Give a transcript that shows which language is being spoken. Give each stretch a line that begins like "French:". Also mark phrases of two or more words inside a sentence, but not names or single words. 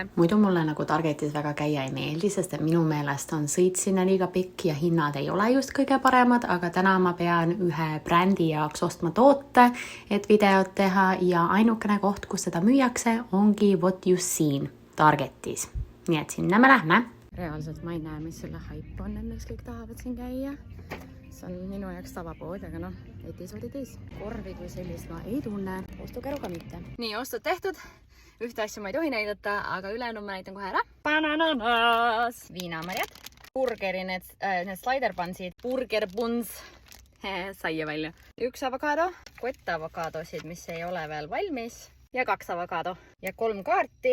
Estonian: Muidu mulle nagu Targetis väga käia ei meeldi, sest et minu meelest on sõit sinna liiga pikk ja hinnad ei ole just kõige paremad, aga täna ma pean ühe brändi jaoks ostma toote, et videot teha ja ainukene koht, kus seda müüakse, ongi vot just siin Targetis. Nii et sinna me lähme. Reaalselt ma ei näe, mis selle haip on, et miks kõik tahavad siin käia. See on minu jaoks tavapood, aga noh,
English: etis what it is.
Estonian: Korvi kui sellist ma ei tunne, ostukäruga mitte. Nii, ostud tehtud. Ühte asju ma ei tohi näidata, aga ülejäänud ma näitan kohe ära. Banananas, viinamarjad, burgeri need sliderbansid, burgerbuns, saia välja. Üks avokado, kott avokaadosid, mis ei ole veel valmis ja 2 avokado ja 3 kaarti.